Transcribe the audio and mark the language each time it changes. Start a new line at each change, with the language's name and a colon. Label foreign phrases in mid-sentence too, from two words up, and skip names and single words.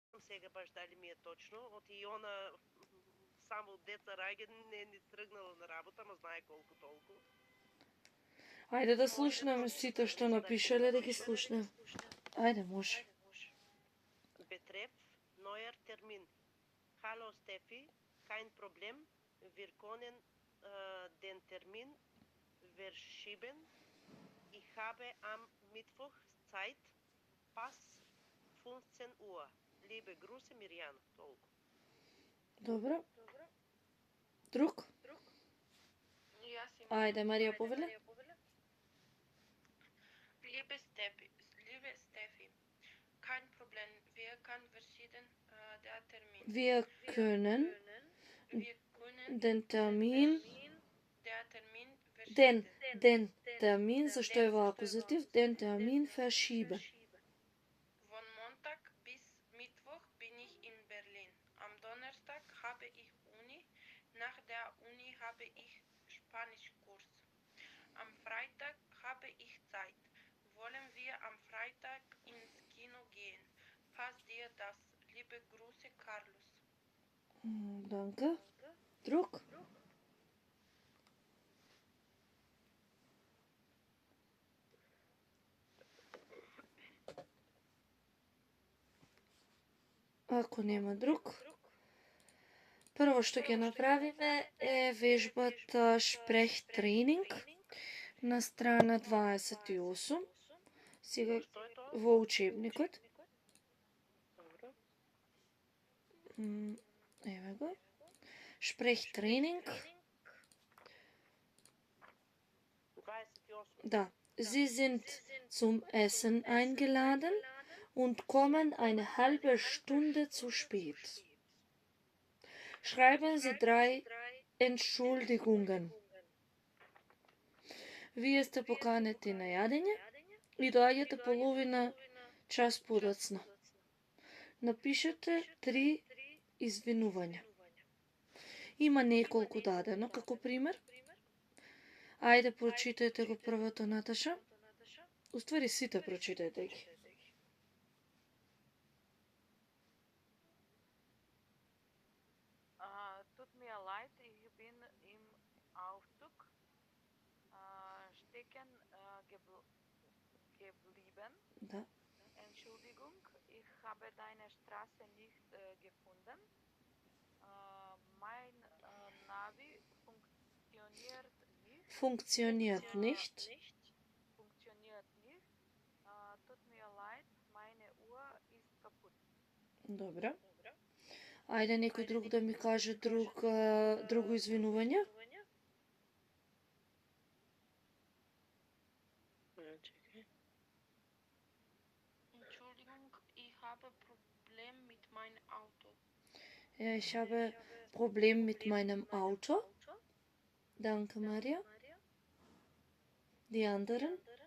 Macedonian: сега баш дали ми е точно. Оти и она само од деца раѓа не ни тргнала на работа, ма знае колку толку. Ајде да слушнеме сите што напишале, да ги слушнеме. Ајде, може.
German: Betreff neuer Termin. Hallo Steffi, kein Problem. Wir können den Termin verschieben. Ich habe am Mittwoch Zeit. Pass 15 Uhr. Liebe Grüße, Mirjana.
Macedonian: Толку. Добро. Друг? Ајде, Марија, повеле.
German: Liebe Steffi, kein Problem. Wir können verschieden der Termin. Wir können den Termin den Termin,
Macedonian: зашто е во акузатив,
German: den Termin verschieben. Von Montag bis Mittwoch bin ich in Berlin. Am Donnerstag habe ich Uni. Nach der Uni habe ich Spanischkurs. Am Freitag habe ich Zeit. Wollen wir am Freitag ins Kino gehen? Passt dir das? Liebe Grüße, Carlos. Danke.
Macedonian: Друг? Ако нема друг, прво што ќе направиме е вежбата Шпрехтренинг на страна 28, сега во учебникот. Еве го. Шпрехтренинг. Da.
German: Sie sind zum Essen eingeladen und kommen eine halbe Stunde zu spät. Schreiben Sie 3 Entschuldigungen.
Macedonian: Вие сте поканети на јадење и доаѓате половина час подоцна. Напишете 3 извинувања. Има неколку дадено како пример. Ајде, прочитајте го првото, Наташа. Уствари сите прочитајте ги.
German: Tut mir leid, ich bin im Aufzug stecken geblieben.
Macedonian: Да.
German: Entschuldigung, ich habe deine Straße nicht gefunden. Mein Navi funktioniert nicht. Funktioniert nicht. Funktioniert nicht. Tut mir leid, meine Uhr ist kaputt.
Macedonian: Добро. Ајде некој друг да ми каже друго извинување.
German: Entschuldigung, ich habe Problem mit meinem Auto. Ja, ich habe Problem mit meinem Auto. Danke, Maria. Die anderen?